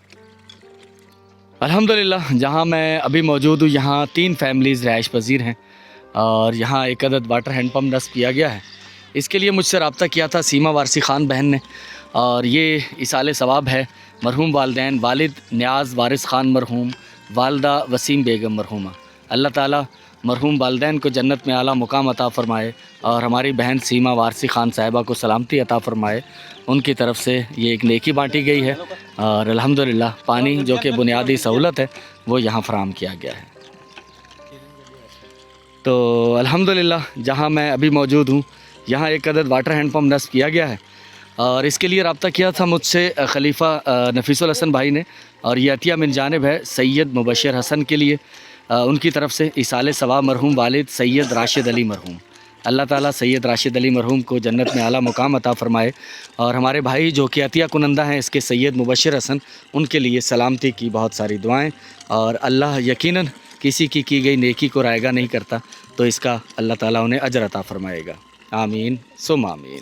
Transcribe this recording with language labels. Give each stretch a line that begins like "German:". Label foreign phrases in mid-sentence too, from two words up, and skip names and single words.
Urdu: الحمدللہ جہاں میں ابھی موجود ہوں یہاں 3 فیملیز رہائش پذیر ہیں اور یہاں ایک عدد
English: water hand pump
Urdu: نصب کیا گیا ہے. اس کے لیے مجھ سے رابطہ کیا تھا سیما وارثی خان بہن نے اور یہ ایصالِ ثواب ہے مرحوم والدین, والد نیاز وارث خان مرحوم، والدہ وسیم بیگم مرحومہ. اللہ تعالیٰ مرحوم والدین کو جنت میں اعلیٰ مقام عطا فرمائے اور ہماری بہن سیما وارثی خان صاحبہ کو سلامتی عطا فرمائے. ان کی طرف سے یہ ایک نیکی بانٹی گئی ہے اور الحمدللہ پانی جو کہ بنیادی سہولت ہے وہ یہاں فراہم کیا گیا ہے. تو الحمدللہ جہاں میں ابھی موجود ہوں یہاں ایک عدد
English: water hand pump
Urdu: نصب کیا گیا ہے اور اس کے لیے رابطہ کیا تھا مجھ سے خلیفہ نفیس الحسن بھائی نے اور یہ عطیہ من جانب ہے سید مبشر حسن کے لیے. ان کی طرف سے ایصالِ ثواب مرحوم والد سید راشد علی مرحوم. اللہ تعالیٰ سید راشد علی مرحوم کو جنت میں اعلیٰ مقام عطا فرمائے اور ہمارے بھائی جو کہ عطیہ کنندہ ہیں اس کے سید مبشر حسن، ان کے لیے سلامتی کی بہت ساری دعائیں اور اللہ یقیناً کسی کی گئی نیکی کو رائیگاں نہیں کرتا، تو اس کا اللہ تعالیٰ انہیں اجر عطا فرمائے گا.
Arabic: آمين ثم آمين.